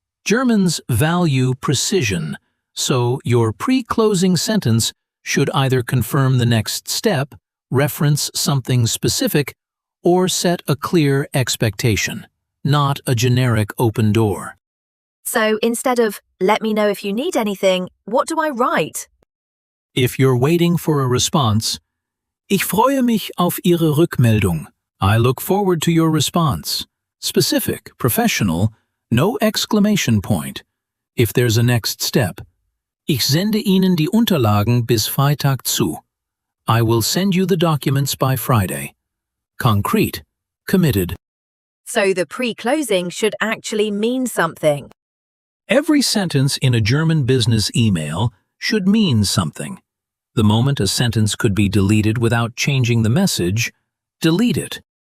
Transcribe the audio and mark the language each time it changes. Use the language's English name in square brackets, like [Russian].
[English] Germans value precision, so your pre-closing sentence should either confirm the next step, reference something specific, or set a clear expectation, not a generic open door. So instead of, "Let me know if you need anything," what do I write? If you're waiting for a response, [German] Ich freue mich auf Ihre Rückmeldung. [English] I look forward to your response. Specific, professional, no exclamation point. If there's a next step, [German] Ich sende Ihnen die Unterlagen bis Freitag zu. [English] I will send you the documents by Friday. Concrete, committed. So the pre-closing should actually mean something. Every sentence in a German business email should mean something. The moment a sentence could be deleted without changing the message, delete it.